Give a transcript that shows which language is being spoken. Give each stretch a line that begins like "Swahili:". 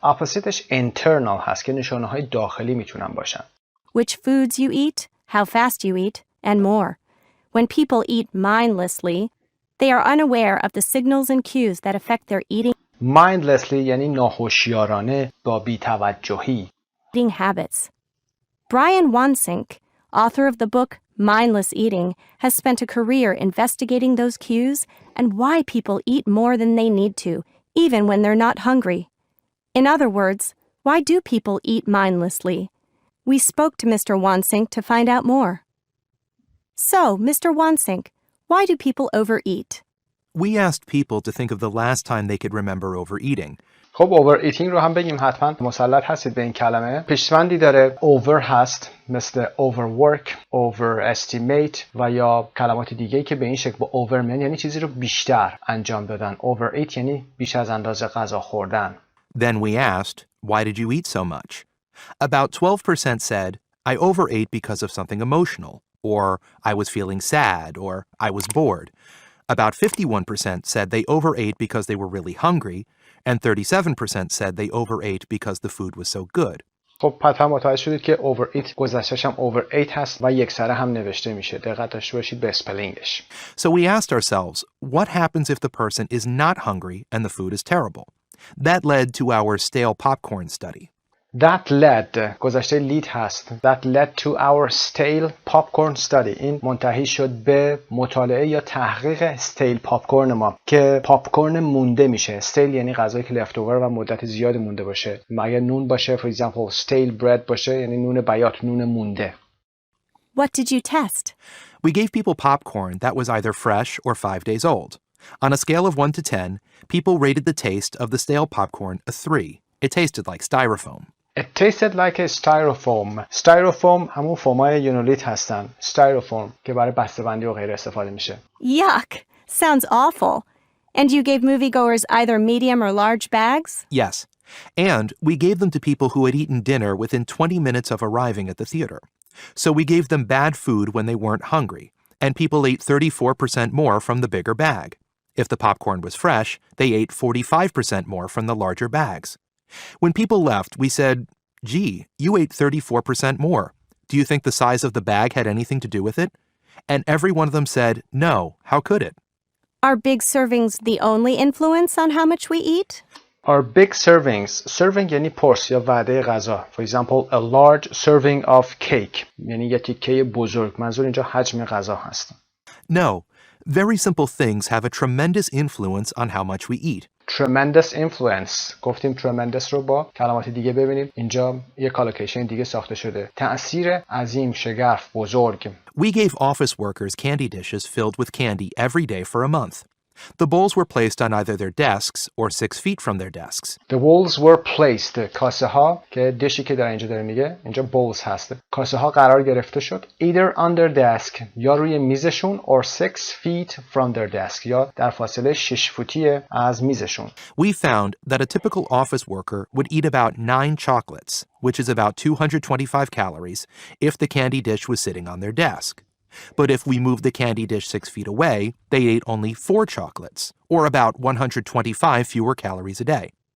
Persian: اپوزیتش internal هست که نشانه های داخلی میتونن باشن.
English: Which foods you eat, how fast you eat, and more. When people eat mindlessly, they are unaware of the signals and cues that affect their eating.
Persian: Mindlessly یعنی ناهوشیارانه، با بی‌توجهی.
English: Eating habits. Brian Wansink, author of the book Mindless Eating, has spent a career investigating those cues and why people eat more than they need to, even when they're not hungry. In other words, why do people eat mindlessly? We spoke to Mr. Wansink to find out more. So, Mr. Wansink, why do people overeat? We asked people to think of the last time they could remember overeating.
Persian: خب overeating رو هم بگیم، حتما مسلط هستید به این کلمه. پیشوندی داره over هست، مثل overwork, overestimate و یا کلمات دیگه که به این شکل با over میان، یعنی چیزی رو بیشتر انجام دادن. overeat یعنی بیش از اندازه غذا خوردن.
English: Then we asked, why did you eat so much? About 12% said, I overate because of something emotional, or I was feeling sad, or I was bored. About 51% said they overate because they were really hungry, and 37% said they overate because the food was so good.
Persian: خب حتما متوجه شدید که overeat گذشته‌ش هم overate هست و یکسره هم نوشته میشه. دقت داشته باشید به اسپلینگش.
English: So we asked ourselves, what happens if the person is not hungry and the food is terrible? That led to our stale popcorn study. That led
Persian: گذشته
English: lead هست. That led to our stale popcorn study.
Persian: این منتهی شد به مطالعه یا تحقیق stale popcorn ما که پاپکورن مونده میشه. stale یعنی غذایی که left over و مدت زیاد مونده باشه. اگه نون باشه
English: for example stale bread
Persian: باشه یعنی نون بیات، نون مونده.
English: What did you test? We gave people popcorn that was either fresh or 5 days old. On a scale of 1 to 10, people rated the taste of the stale popcorn a 3. It tasted like styrofoam. It tasted like a styrofoam.
Persian: Styrofoam همون فرمای یونولیت هستن. Styrofoam که برای بسته‌بندی و غیره استفاده میشه.
English: Yuck! Sounds awful. And you gave moviegoers either medium or large bags? Yes. And we gave them to people who had eaten dinner within 20 minutes of arriving at the theater. So we gave them bad food when they weren't hungry, and people ate 34% more from the bigger bag. If the popcorn was fresh, they ate 45% more from the larger bags. When people left, we said, "Gee, you ate 34% more. Do you think the size of the bag had anything to do with it?" And every one of them said, "No, how could it?" Are big servings the only influence on how much we eat? Are big servings.
Persian: Serving یعنی پرس یا وعده غذا.
English: For example, a large serving of cake.
Persian: یعنی یه تیکه بزرگ. منظور اینجا حجم غذا هست.
English: No. Very simple things have a tremendous influence on how much we eat. Tremendous influence.
Persian: گفتیم tremendous رو با کلمات دیگه ببینید. اینجا یه کالوکیشن دیگه ساخته شده. تأثیر عظیم، شگرف، بزرگ.
English: We gave office workers candy dishes filled with candy every day for a month. The bowls were placed on either their desks or 6 feet from their desks. The bowls were placed.
Persian: کاسه ها که دشی که در اینجا داره میگه اینجا bowls هست. کاسه ها قرار گرفته شد
English: either on their desk
Persian: یا روی میزشون
English: or 6 feet from their desk
Persian: یا در فاصله 6 فوتی از میزشون.
English: We found that a typical office worker would eat about 9 chocolates, which is about 225 calories, if the candy dish was sitting on their desk. But if we moved the candy dish 6 feet away, they ate only 4 chocolates, or about 125 fewer calories a day.